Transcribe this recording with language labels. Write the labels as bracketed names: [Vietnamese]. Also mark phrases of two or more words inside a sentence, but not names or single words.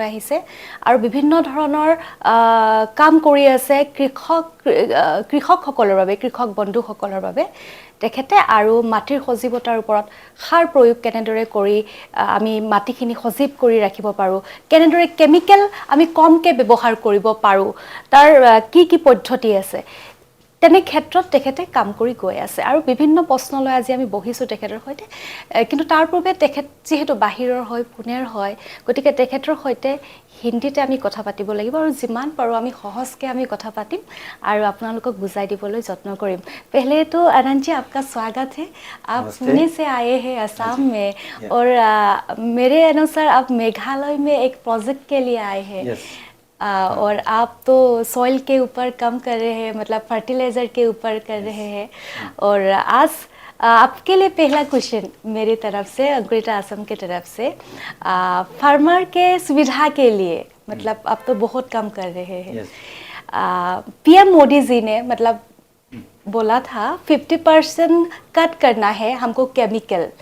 [Assamese] আহিছে আৰু বিভিন্ন ধৰণৰ কাম কৰি আছে কৃষকসকলৰ বাবে কৃষক বন্ধুসকলৰ বাবে তেখেতে আৰু মাটিৰ সজীৱতাৰ ওপৰত সাৰ প্ৰয়োগ কেনেদৰে কৰি আমি মাটিখিনি সজীৱ কৰি ৰাখিব পাৰোঁ কেনেদৰে কেমিকেল আমি কমকৈ ব্যৱহাৰ কৰিব পাৰোঁ তাৰ কি পদ্ধতি আছে তেনে ক্ষেত্ৰত তেখেতে কাম কৰি গৈ আছে আৰু বিভিন্ন প্ৰশ্নলৈ আজি আমি বহিছোঁ তেখেতৰ সৈতে কিন্তু তাৰ পূৰ্বে তেখেত যিহেতু বাহিৰৰ হয় পুনেৰ হয় গতিকে তেখেতৰ সৈতে হিন্দীতে আমি কথা পাতিব লাগিব আৰু যিমান পাৰোঁ আমি সহজকৈ আমি কথা পাতিম আৰু আপোনালোকক বুজাই দিবলৈ যত্ন কৰিম [Hindi] पहले तो आनंद जी आपका स्वागत है आप पुणे से आए हैं असम में और मेरे अनुसार आप मेघालय में एक प्रोजेक्ट के लिए आए हैं और आप तो सॉइल के ऊपर काम कर रहे हैं मतलब फर्टिलाइज़र के ऊपर कर रहे हैं और आज आपके लिए पहला क्वेश्चन मेरी तरफ से अंकुरिता असम की तरफ से फार्मर के सुविधा के लिए मतलब आप तो बहुत काम कर रहे हैं पीएम मोदी जी ने मतलब बोला था 50% कट करना है हमको केमिकल